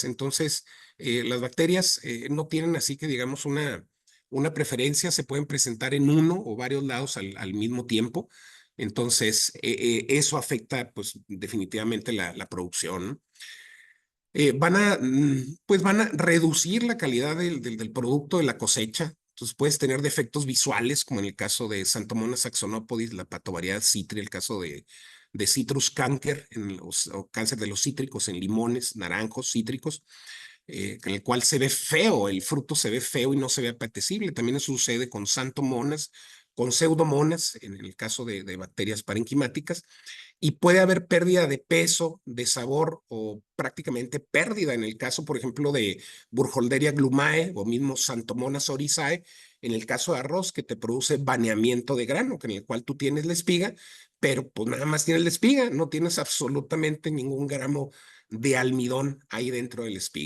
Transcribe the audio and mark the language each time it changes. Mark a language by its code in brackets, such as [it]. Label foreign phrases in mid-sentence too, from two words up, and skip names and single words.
[es] Entonces, las bacterias no tienen así que digamos una preferencia, se pueden presentar en uno o varios lados al mismo tiempo. Entonces, eso afecta pues definitivamente la producción, ¿no? Pues van a reducir la calidad del producto de la cosecha. Entonces puedes tener defectos visuales, como en el caso de Xanthomonas saxonopodis, la patovariedad citri, el caso de citrus canker, o cáncer de los cítricos en limones, naranjos, cítricos, en el cual se ve feo, el fruto se ve feo y no se ve apetecible. También eso sucede con Xanthomonas, con Pseudomonas, en el caso de bacterias parenquimáticas, y puede haber pérdida de peso, de sabor o prácticamente pérdida en el caso, por ejemplo, de Burkholderia glumae o mismo Xanthomonas oryzae, en el caso de arroz que te produce baneamiento de grano, en el cual tú tienes la espiga, pero pues nada más tienes la espiga, no tienes absolutamente ningún gramo de almidón ahí dentro de la espiga.